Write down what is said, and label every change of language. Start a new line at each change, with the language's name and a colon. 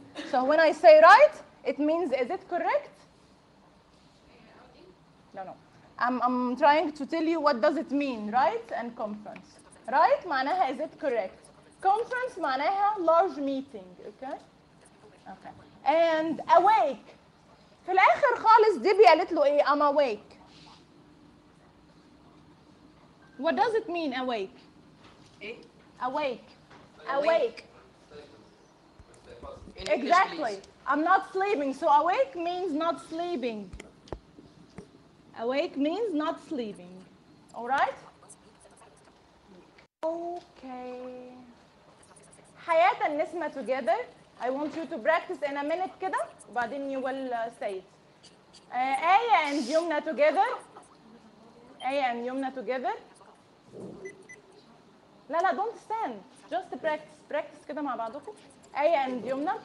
English: So when I say right, it means, is it correct? No, no. I'm trying to tell you what does it mean, right? And conference. Right,
Arabic: معناها
English: is it correct? Conference معناها large meeting, okay? Okay. And awake.
Arabic: في الاخر خالص ديبي قالت له ايه?
English: I'm awake. What does it mean awake?
Arabic: ايه?
English: Awake. Awake. Exactly. I'm not sleeping. So awake means not sleeping. Awake means not sleeping. All right? Okay. حياة النسمة together. I want you to practice in a minute
Arabic: كده. وبعدين
English: you will say it. آية and يمنى together. آية and يمنى together.
Arabic: لا لا
English: don't stand. Just practice.
Arabic: Practice كده مع بعضكم. آية and يمنى.